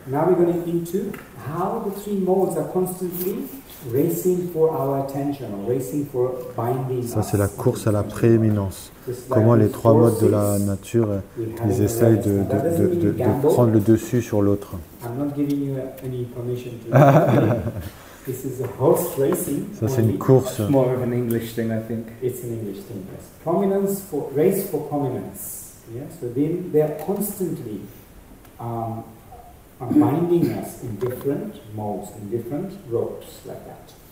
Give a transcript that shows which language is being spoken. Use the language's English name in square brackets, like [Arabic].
[English] Now we're going into how the three modes are constantly racing for our attention, or racing for binding us. [French] Ça c'est la course à la prééminence. Comment les trois modes de la nature, ils essayent de prendre le dessus sur l'autre. [English] I'm not giving you any permission to This is a horse racing. [French] Ça c'est une course. [English] It's more of an English thing, I think. It's an English thing, yes. Prominence for race for prominence. Yeah? So they are constantly binding us in different modes, in different ropes, like that.